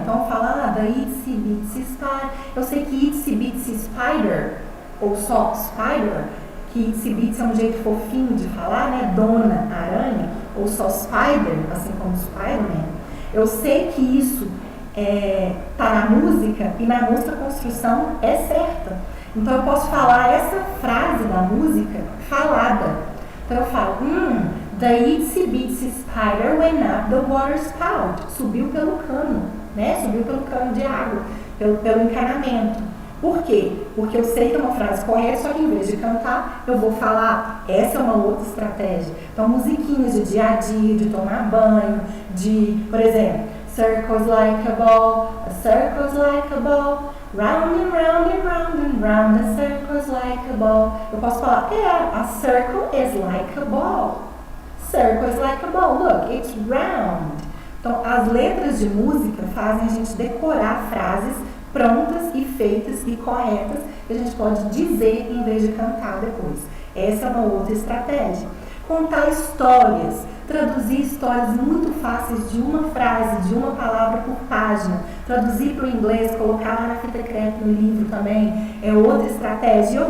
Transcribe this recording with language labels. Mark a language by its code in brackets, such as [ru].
[pt] Então fala, [en] The itsy bitsy spider. [pt] Eu sei que itsy bitsy spider, ou só spider, que itsy bitsy é um jeito fofinho de falar, né? Dona Aranha, ou só spider, assim como Spider-Man. Eu sei que isso tá na música, e na música a construção é certa. Então eu posso falar essa frase da música falada. Então eu falo, [en] The itsy bitsy spider went up the water spout. [pt] Subiu pelo cano, né? Subiu pelo cano de água, pelo encanamento. Por quê? Porque eu sei que é uma frase correta, só que em vez de cantar, eu vou falar. Essa é uma outra estratégia. Então, musiquinhas de dia a dia, de tomar banho, por exemplo, [en] circles like a ball, a circle's like a ball, round and round and round and round, a circle's like a ball. [pt] Eu posso falar, [en] a circle is like a ball. Circle is like a ball, look, it's round. [pt] Então, as letras de música fazem a gente decorar frases prontas e feitas e corretas que a gente pode dizer em vez de cantar depois. Essa é uma outra estratégia. Contar histórias, traduzir histórias muito fáceis de uma frase, de uma palavra por página, traduzir para o inglês, colocar lá na fita crepe no livro também, é outra estratégia.